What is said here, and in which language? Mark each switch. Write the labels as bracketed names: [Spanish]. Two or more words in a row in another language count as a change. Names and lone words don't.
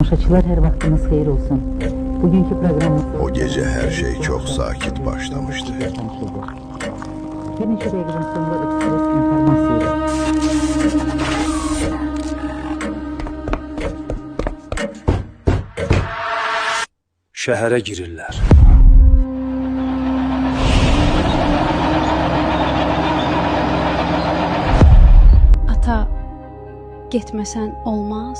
[Turkish] tamaşaçılar, her vaktiniz hayır olsun. Bugünkü programımız... O gece her şey çok sakit başlamıştı. [Azerbaijani] Bir neçə dəqiqədən sonra ekspres informasiya. Şəhərə girirlər. Ata, getməsən olmaz.